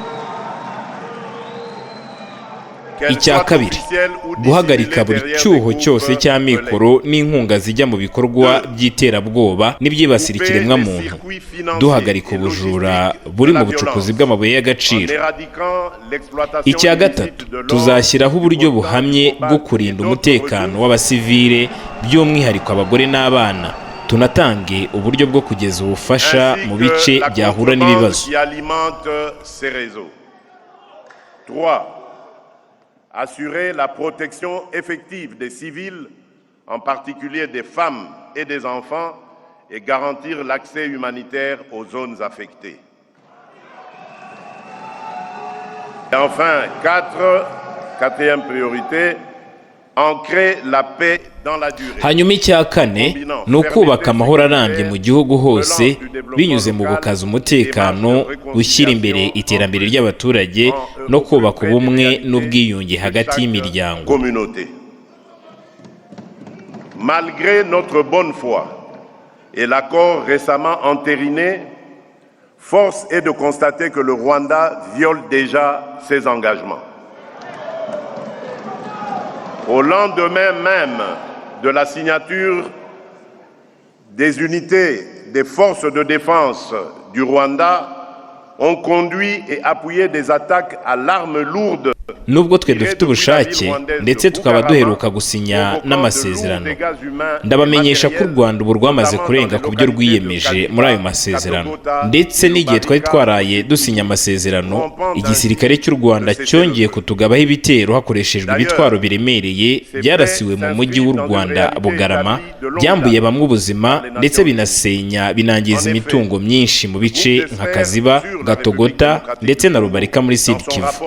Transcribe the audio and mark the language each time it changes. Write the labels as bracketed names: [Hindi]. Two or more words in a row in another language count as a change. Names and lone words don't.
[Kinyarwanda] Icya kabiri, guhagarika buri cyuho cyose cy'amikoro n'inkunga zijya mu bikorwa by'iterabwoba n'ibyibasira ikiremwamuntu, duhagarika ubujura buri mu bucukuzi bw'amabuye y'agaciro. Icya gatatu, tuzashyiraho uburyo buhamye bwo kurinda umutekano w'abasivile by'umwihariko abagore n'abana, tunatange uburyo bwo kugeza ubufasha mu bice byahura n'ibibazo. 3. [French] Assurer la protection effective des civils, en particulier des femmes et des enfants, et garantir l'accès humanitaire aux zones affectées. Et enfin, quatrième priorité, ancrer la paix dans la durée. [Kinyarwanda] Hanyuma icya kane ni ukubaka amahoro arambye mu gihugu hose binyuze mu gukaza umutekano, gushyira imbere iterambere ry'abaturage no kubaka ubumwe n'ubwiyunge hagati y'imiryango. [French] Malgré notre bonne foi et l'accord récemment entériné, force est de constater que le Rwanda viole déjà ses engagements. Au lendemain même de la signature des unités des forces de défense du Rwanda, ont conduit et appuyé des attaques à l'arme lourde. [Kinyarwanda] Nubwo twe dufite ubushake ndetse tukaba duheruka gusinya n'amasezerano, ndabamenyesha ko u Rwanda ubu rwamaze kurenga ku byo rwiyemeje muri ayo masezerano, ndetse n'igihe twari twaraye dusinya amasezerano, igisirikare cy'u Rwanda cyongeye kutugabaho ibitero hakoreshejwe ibitwaro biremereye byarasiwe mu mujyi w'u Rwanda Bugarama, byambuye bamwe ubuzima ndetse binangiza imitungo myinshi mu bice nka Kaziba, Gatogota ndetse na Rubarika muri Sud Kivu.